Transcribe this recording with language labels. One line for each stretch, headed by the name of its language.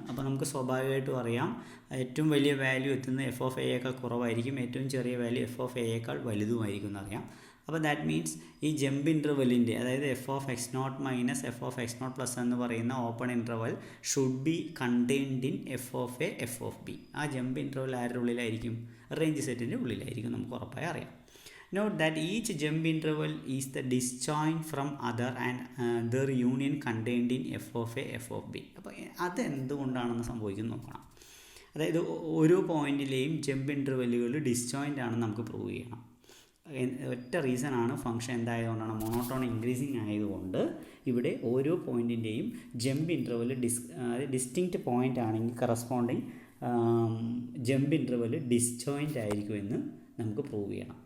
Malayalam: അപ്പോൾ നമുക്ക് സ്വാഭാവികമായിട്ടും അറിയാം ഏറ്റവും വലിയ വാല്യൂ എത്തുന്നത് എഫ് ഓഫ് എയേക്കാൾ കുറവായിരിക്കും, ഏറ്റവും ചെറിയ വാല്യൂ എഫ് ഓഫ് എയേക്കാൾ വലുതുമായിരിക്കും എന്നറിയാം. അപ്പോൾ ദാറ്റ് മീൻസ് ഈ ജമ്പ് ഇൻ്റർവെല്ലിൻ്റെ അതായത് F of X nought minus F of X not plus എന്ന് പറയുന്ന
English: Open interval should be contained in F of A F of B.
Malayalam: ആ ജമ്പ് ഇൻ്റർവെൽ ആരുടെ ഉള്ളിലായിരിക്കും? റേഞ്ച് സെറ്റിൻ്റെ ഉള്ളിലായിരിക്കും, നമുക്ക് ഉറപ്പായി അറിയാം.
English: Note that each jump interval is the disjoint from other and their union contained in f of a f of b.
Malayalam: അപ്പോൾ അതെന്തുകൊണ്ടാണെന്ന് സംഭവിക്കുന്നത് നോക്കണം. അതായത് ഓരോ പോയിന്റിലെയും ജമ്പ് ഇൻ്റർവെല്ലുകൾ ഡിസ്ജോയിൻ്റ് ആണെന്ന് നമുക്ക് പ്രൂവ് ചെയ്യണം. ഒറ്റ റീസണാണ്, ഫംഗ്ഷൻ എന്തായതുകൊണ്ടാണ്? മോണോട്ടോൺ ഇൻക്രീസിങ് ആയതുകൊണ്ട് ഇവിടെ ഓരോ പോയിൻറ്റിൻ്റെയും ജമ്പ് ഇൻ്റർവെൽ ഡിസ്റ്റിങ്ക്റ്റ് പോയിൻ്റ് ആണെങ്കിൽ കറസ്പോണ്ടിങ് ജമ്പ് ഇൻ്റർവെൽ ഡിസ്ജോയിൻ്റ് ആയിരിക്കുമെന്ന് നമുക്ക് പ്രൂവ് ചെയ്യണം.